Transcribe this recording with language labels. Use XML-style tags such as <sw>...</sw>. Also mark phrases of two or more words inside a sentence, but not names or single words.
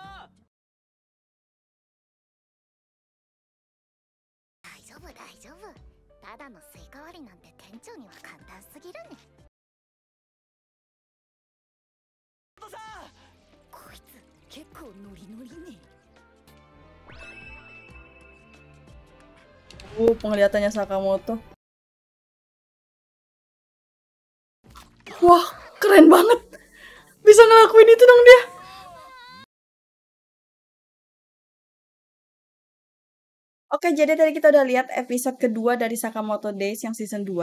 <ja>大丈夫大丈夫。ただのスイカ割りなんて店長には簡単すぎるね。こいつ結構ノリノリね。</ja> <id>Penglihatannya Sakamoto. Wah, keren banget. Bisa ngelakuin itu dong dia. Oke, jadi tadi kita udah lihat episode kedua dari Sakamoto Days yang season 2.</id>